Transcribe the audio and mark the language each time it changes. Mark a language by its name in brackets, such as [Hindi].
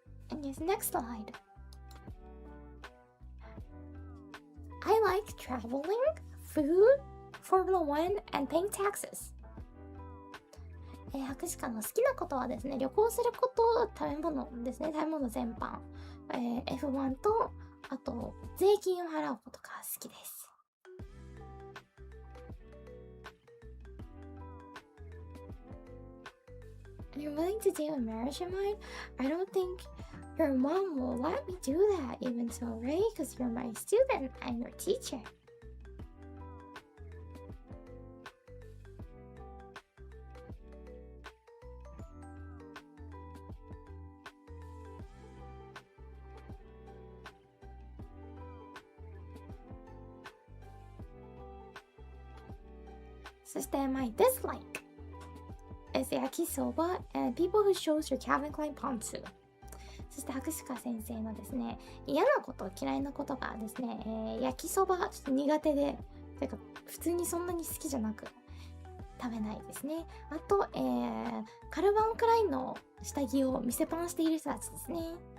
[English] And yes, next slide. I like traveling, food, Formula 1, and paying taxes. [Japanese] 博士課の好きなことはですね、旅行すること、食べ物ですね、食べ物全般。 F1 と、あと、税金を払うことが好きです。 [English] You're willing to do a marriage of mine? I don't think your mom will let me do that even so, right? Because you're my student and your teacher. So my dislike is yakisoba and people who shows your Calvin Klein pantsu. [Japanese] そして博士課先生のですね、嫌なこと、嫌いなことがですね、焼きそばちょっと苦手で、てか普通にそんなに好きじゃなく食べないですね。あと、カルバンクラインの下着を見せパンしている人たちですね。